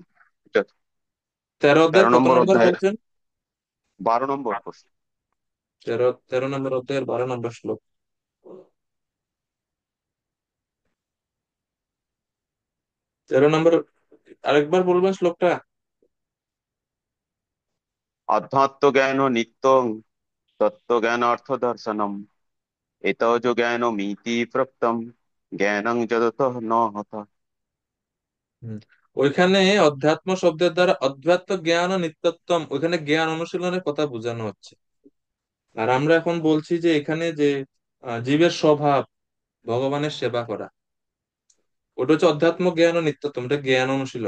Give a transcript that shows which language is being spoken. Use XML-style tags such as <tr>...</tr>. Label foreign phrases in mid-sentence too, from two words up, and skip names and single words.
<bn>তেরো অধ্যায় तेरো কত নম্বর নম্বর অধ্যায়ের বলছেন? 12 নম্বর প্রশ্ন। তেরো নম্বর অধ্যায়ের 12 নম্বর শ্লোক। 13 নম্বর, আরেকবার বলবেন শ্লোকটা?</bn> <sa>अध्यात्म ज्ञानो नित्यं तत्व ज्ञानार्थ दर्शनम एतयो ज्ञानमिति प्रोक्तम ज्ञानं जगतः न हता।</sa> <bn>হুম। ওইখানে অধ্যাত্ম শব্দের দ্বারা অধ্যাত্ম জ্ঞান ও নিত্যত্বম, ওইখানে জ্ঞান অনুশীলনের কথা বোঝানো হচ্ছে। আর আমরা এখন বলছি যে এখানে যে জীবের স্বভাব ভগবানের সেবা করা, ওটা হচ্ছে অধ্যাত্ম জ্ঞান ও নিত্যত্বম, এটা জ্ঞান অনুশীলন।</bn>